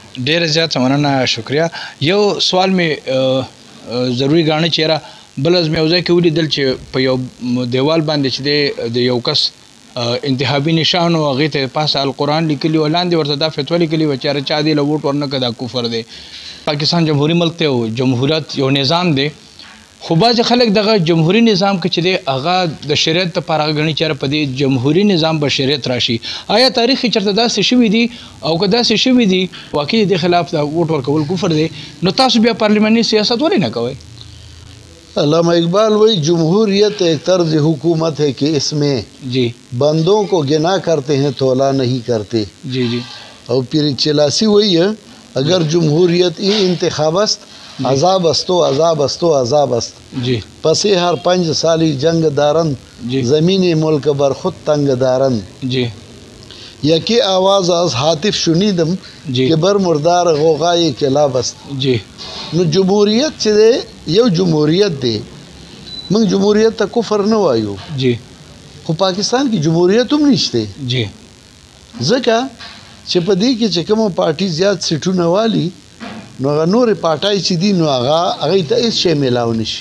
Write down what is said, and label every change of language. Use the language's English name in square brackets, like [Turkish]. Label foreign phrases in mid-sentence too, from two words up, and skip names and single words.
[Pashto] ډېره زیاته مننه شکریه یو سوال مې ضروري ګاڼه چې یاره بل از مې یو ځای کې ولیدل چې په یو دیوال باندې چې دی د یو کس انتخابي نشان و هغې ته پاسه القرآن لیکلي و لاندې ورته دا فتوه لیکلي وه چې یاره چا دې له ووټ ورنه کړه دا کفر دی پاکستان جمهوري ملک دی او جمهوریت یو نظام دی خو بعضې خلک دغه جمهوري نظام کې چې دی هغه د شریعت دپاره هغه ګڼي چې په دې جمهوري نظام به شریعت راشي. آیا تاریخ کې چېرته داسې شوي دي او که داسې شوي دي واقعي د خلاف د ووټ ورکول کفر دی نو تاسو بیا پارلیماني سیاست ولې نه کوئ؟ [Urdu] علامہ اقبال وہی جمہوریت ایک طرز حکومت ہے کہ اس میں جی بندوں کو گنا کرتے ہیں تولا نہیں کرتے. جی جی اور پھر چلاسی وہی ہے اگر جمہوریت [Persian] این انتخاب است عذاب است و عذاب است و عذاب است. [Urdu] جی [Persian] پس ہر 5 سالی جنگ دارن [Urdu] جی [Persian] زمین ملک بر خود تنگ دارن. [Urdu] جی [Persian] یکی آواز از حاطف شنیدم [Urdu] جی [Persian] کہ بر مردار غوغای کلاب است. [Urdu] جی [Pashto] نو جمهوریت چې دی یو جمهوریت دی موږ جمهوریت ته کفر نه وایو [Urdu] جی [Pashto] خو پاکستان کې جمهوریت هم نشته [Urdu] جی [Pashto] ځکه چې په دې کې چې کومه پارټي زیات سیټونه والی نو هغه نورې پارټۍ چې دي نو هغې ته هېڅ شی میلاو نشي.